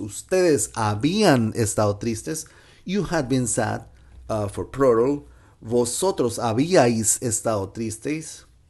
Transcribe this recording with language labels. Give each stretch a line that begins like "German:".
Spanish: Ustedes habían estado tristes.
English: You had been sad for plural.
Spanish: Vosotros habíais estado tristes.